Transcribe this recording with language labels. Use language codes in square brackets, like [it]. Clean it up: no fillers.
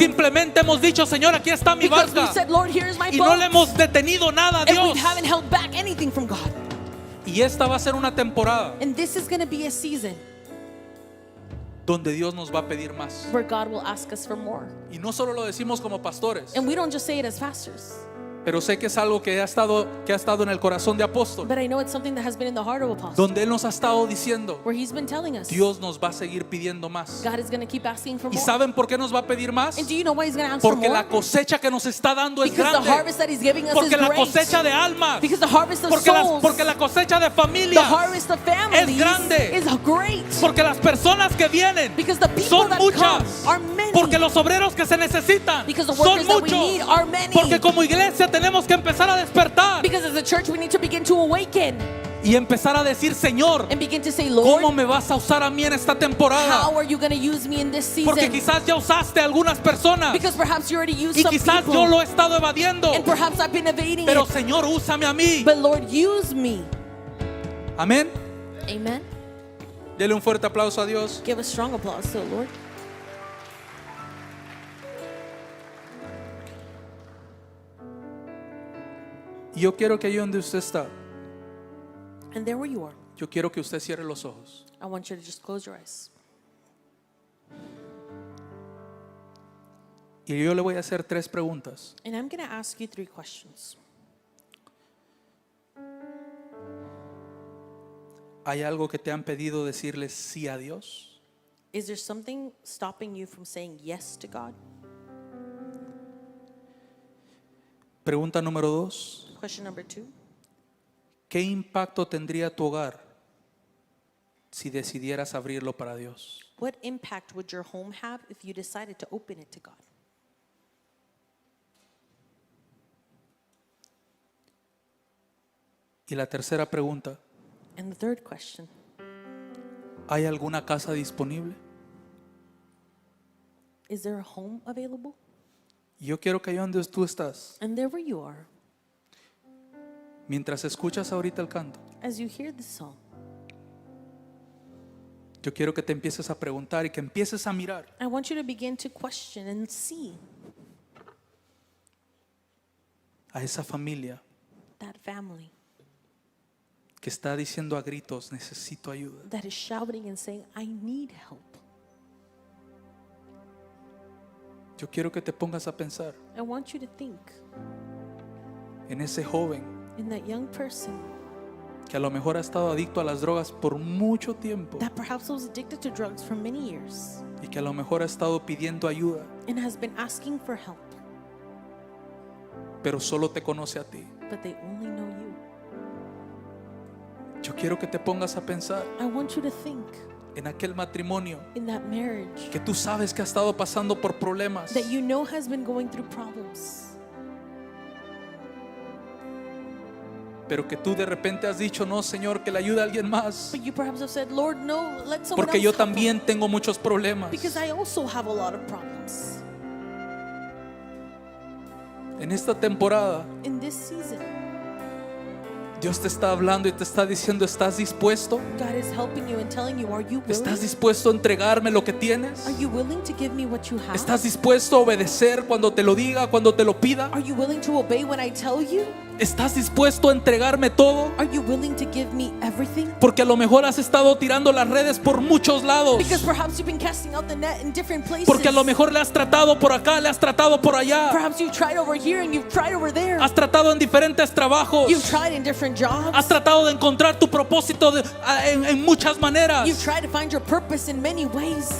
[es] simplemente hemos dicho, Señor, aquí está mi [en] Because we [es] barca. [en] said, Lord, here is my [es] Y [en] boat. [es] no le hemos detenido nada a [en] And we [es] Dios. [en] haven't held back anything from God. [es] Y esta va a ser una temporada [en] And this is going to be a season [es] donde Dios nos va a pedir más. [en] where God will ask us for more. [es] Y no solo lo decimos como pastores, [en] And we don't just say it as pastors, [es] pero sé que es algo que ha estado en el corazón de apóstol, [en] but I know it's something that has been in the heart of apostles, [es] donde Él nos ha estado diciendo, [en] where he's been telling us [es] Dios nos va a seguir pidiendo más. [en] God is going to keep asking for [es] ¿Y [en] more. [es] saben por qué nos va a pedir más? [en] And do you know why he's going to ask for [es] Porque [en] more? [es] la cosecha que nos está dando es [en] Because the [es] grande. [en] harvest that he's giving us [es] Porque [en] is [es] la [en] great. [es] cosecha de almas, [en] Because the harvest of [es] porque [en] souls, [es] la cosecha de [en] the [es] familias, [en] harvest of families [es] grande. [en] is great. [es] porque las personas que vienen [en] Because the people [es] son [en] that [es] muchas, [en] come are many. [es] porque los obreros que se necesitan [en] Because the [es] son [en] workers that we [es] muchos, [en] need are many. [es] porque como iglesia tenemos que empezar a despertar [en] Because as a church we need to begin to awaken [es] y empezar a decir, Señor, [en] and begin to say, Lord, [es] ¿cómo me vas a usar a mí en esta temporada? [en] how are you going to use me in this season? [es] Porque quizás ya usaste a algunas personas [en] Because perhaps you already used [es] y [en] some [es] quizás [en] people, [es] yo lo he estado evadiendo, [en] and perhaps I've been evading [es] pero [en] it. [es] Señor, úsame a mí. [en] But Lord, use me. [es] Amén. [en] Amen. [es] Dele un fuerte aplauso a Dios. [en] Give a strong applause to the Lord. [es] Y yo quiero que ahí donde usted está, [en] And there where you are, [es] yo quiero que usted cierre los ojos. [en] I want you to just close your eyes. [es] Y yo le voy a hacer 3 preguntas. [en] And I'm going to ask you 3 questions. [es] ¿Hay algo que te han pedido decirle sí a Dios? [en] Is there something stopping you from saying yes to God? [es] Pregunta número 2. [en] Question number 2. [es] ¿Qué impacto tendría tu hogar si decidieras abrirlo para Dios? [en] What impact would your home have if you decided to open it to God? [es] Y la tercera pregunta, [en] And the third question, [es] ¿hay alguna casa disponible? [en] is there a home available? [es] Y yo quiero que ahí donde tú estás, [en] And there where you are, [es] mientras escuchas ahorita el canto, [en] as you hear this song, [es] yo quiero que te empieces a preguntar y que empieces a mirar [en] I want you to begin to question and see [es] a esa familia [en] that family [es] que está diciendo a gritos, necesito ayuda. [en] that is shouting and saying, I need help. [es] Yo quiero que te pongas a pensar [en] I want you to think [es] en ese joven [en] in that young person [es] que a lo mejor ha estado adicto a las drogas por mucho tiempo [en] that perhaps was addicted to drugs for many years [es] y que a lo mejor ha estado pidiendo ayuda [en] and has been asking for help [es] pero solo te conoce a ti. [en] but they only know you. [es] Yo quiero que te pongas a pensar [en] I want you to think [es] en aquel matrimonio [en] in that marriage [es] que tú sabes que ha estado pasando por problemas, [en] that you know has been going through problems, [es] pero que tú de repente has dicho, no, Señor, que le ayude a alguien más, [en] but you perhaps have said, Lord, no, let someone [es] porque [en] else [es] yo [en] help them, [es] también tengo muchos problemas. [en] because I also have a lot of problems. [es] En esta temporada, [en] In this season, [es] Dios te está hablando y te está diciendo, ¿estás dispuesto? [en] God is helping you and telling you, are you [es] ¿Estás [en] willing? [es] dispuesto a entregarme lo que tienes? [en] Are you willing to give me what you have? [es] ¿Estás dispuesto a obedecer cuando te lo diga, cuando te lo pida? [en] Are you willing to obey when I tell you? [es] ¿Estás dispuesto a entregarme todo? [en] Are you willing to give me everything? [es] Porque a lo mejor has estado tirando las redes por muchos lados. [en] Because perhaps you've been casting out the net in different places. [es] Porque a lo mejor le has tratado por acá, le has tratado por allá. [en] Perhaps you've tried over here and you've tried over there. [es] Has tratado en diferentes trabajos. [en] You've tried in different jobs. [es] Has tratado de encontrar tu propósito en muchas maneras. [en] You've tried to find your purpose in many ways.